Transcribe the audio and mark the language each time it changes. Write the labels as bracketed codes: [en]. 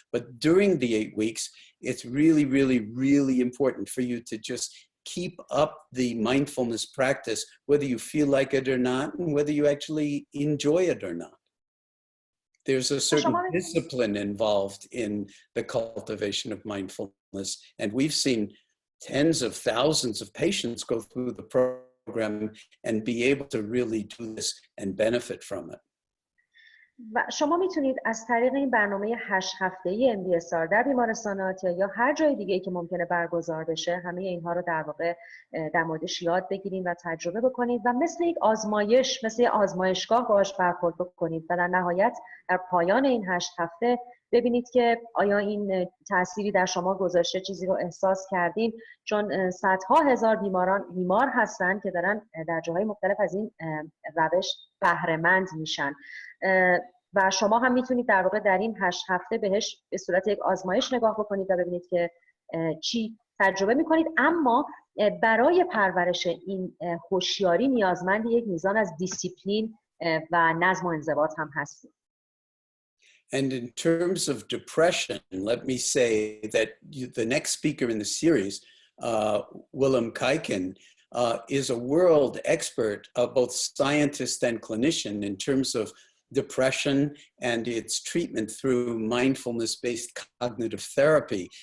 [en] But during the 8 weeks, it's really, really, really important for you to just keep up the mindfulness practice, whether you feel like it or not, and whether you actually enjoy it or not. There's a certain discipline involved in the cultivation of mindfulness, and we've seen tens of thousands of patients go through the program and be able to really do this and benefit from it. [fa] و شما میتونید از طریق این برنامه 8 هفته‌ای MBSR در بیمارستان آتیا یا هر جای دیگه‌ای که ممکنه برگزار بشه همه اینها رو در واقع در موردش یاد بگیرید و تجربه بکنید و مثل یک آزمایش، مثل یک آزمایشگاه باهاش برخورد بکنید و در نهایت در پایان این 8 هفته ببینید که آیا این تأثیری در شما گذاشته، چیزی رو احساس کردین، چون صدها هزار بیمار هستن که دارن در جاهای مختلف از این روش بهره مند میشن و شما هم میتونید در واقع در این 8 هفته بهش به صورت یک آزمایش نگاه بکنید و ببینید که چی تجربه میکنید. اما برای پرورش این هوشیاری نیازمند یک میزان از دیسیپلین و نظم و انضباط هم هستید. [en] And in terms of depression, let me say that the next speaker in the series, Willem Kijken, is a world expert, both scientist and clinician, in terms of depression and its treatment through mindfulness-based cognitive therapy.